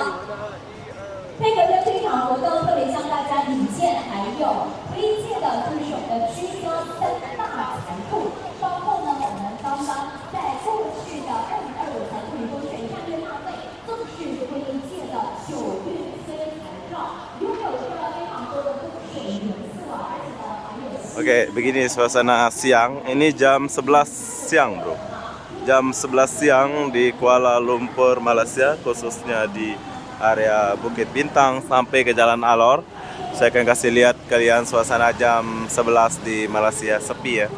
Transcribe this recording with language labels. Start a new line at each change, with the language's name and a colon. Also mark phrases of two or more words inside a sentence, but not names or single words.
Chinese: 配合着这场活动，特别向大家引荐还有推荐的就是我们的居家3大财富，包括呢我们刚刚在过去的2025财富风水战略大会正式推荐的9运飞财照，拥有着非常多的风水元素啊，而且呢还有。
Indonesian: Oke, begini suasana siang. Ini jam 11 siang, bro. Jam 11 siang di Kuala Lumpur, Malaysia, khususnya di area Bukit Bintang sampai ke Jalan Alor. Saya akan kasih lihat kalian suasana jam 11 di Malaysia, sepi ya.